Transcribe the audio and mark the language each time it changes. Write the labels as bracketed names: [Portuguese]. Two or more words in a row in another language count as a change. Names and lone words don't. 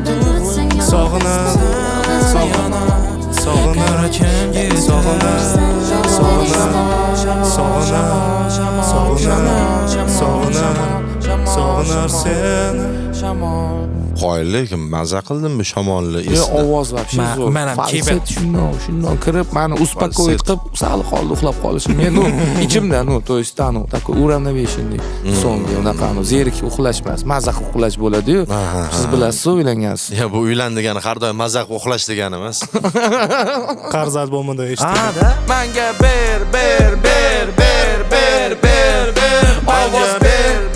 [Uzbek] sog'inib sog'inar seni. Qoyillik maza qildim bu shamolni ovoz вообще zo'r. Men ham Falset shundan kirib, meni успокоить qilib, sal qoldi uxlab qolishim. Men ichimda, [Russian] то есть такой уравновешенный [Uzbek] songi, unaqa zerikib uxlash emas, maza qilib uxlash bo'ladi-yu. Siz bilasiz, uylangansiz. Ya bu uylan degani har doim maza qilib uxlash degani emas. Qarz albomida eshitdim. Menga ber. Ovoz ber.